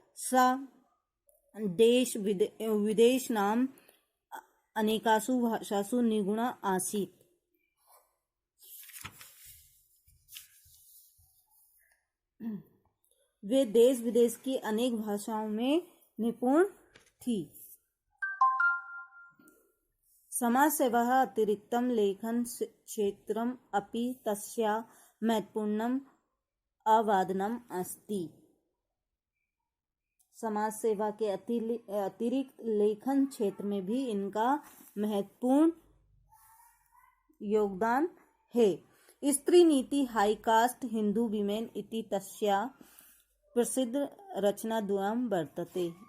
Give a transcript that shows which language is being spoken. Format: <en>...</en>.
<sa>सा देश विदेश नाम अनेकासु भाषासु निगुणा आसीत्।</sa> <hi>वे देश विदेश की अनेक भाषाओं में निपुण थी।</hi> <sa>समाजसेवाः अतिरिक्तं लेखन क्षेत्रम् अपि तस्याः महत्वपूर्णम् अवदानम् अस्ति।</sa> <hi>समाज सेवा के अतिरिक्त लेखन क्षेत्र में भी इनका महत्वपूर्ण योगदान है।</hi> <sa>स्त्री नीति हाई कास्ट हिंदू विमेन इति तस्या प्रसिद्ध रचनाद्वयं वर्तते।</sa>